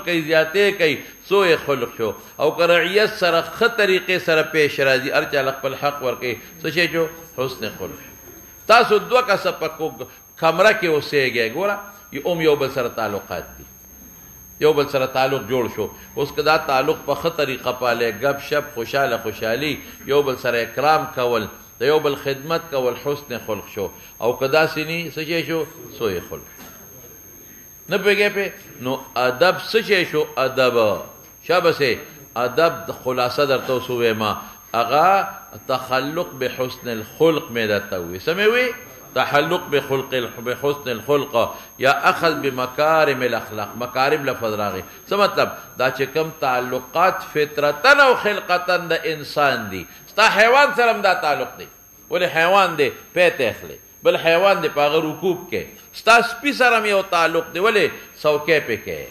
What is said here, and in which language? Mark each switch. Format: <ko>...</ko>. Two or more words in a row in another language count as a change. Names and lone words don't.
<ps>کوي زیاتې کوي سوء خلق شو او که رعیت سره ښه طریقې سره پیش راځي هر چا خپل حق ورکوي څه شی شو حسن خلق شو تاسو دوه کسه په کمره کې اوسېږئ ګوره یو بل سره تعلقات دي یو بل سره تعلق جوړ شو اوس که دا تعلق په ښه طریقه پالې گپ شپ خوشحالي یو بل سره اکرام کول د یو بل خدمت کول حسن خلق شو او که داسې نه څه شی شو سوء خلق نه پوهېږئ پې نو ادب څه شی شو ادب شابسې ادب د خلاصه درته اوس وویما هغه</ps> <ar>تخلق بحسن الخلق</ar> <ps>مې درته ووایي څه مې ووایي</ps> <ar>تحلق بحسن الخلق</ar> <ps>یا</ps> <ar>اخذ بمکارم الاخلاق.</ar> <ps>مکارم لفظ راغی څه مطلب؟ دا چې کوم تعلقات فطرتن او خلقتن د انسان دي، ستا حیوان سره هم دا تعلق دی. ولې حیوان دی پیته اخلي، بل حیوان دی په هغه رکوب کې، ستا سپي سره هم یو تعلق دی، ولې څوکۍ پې کې.</ps>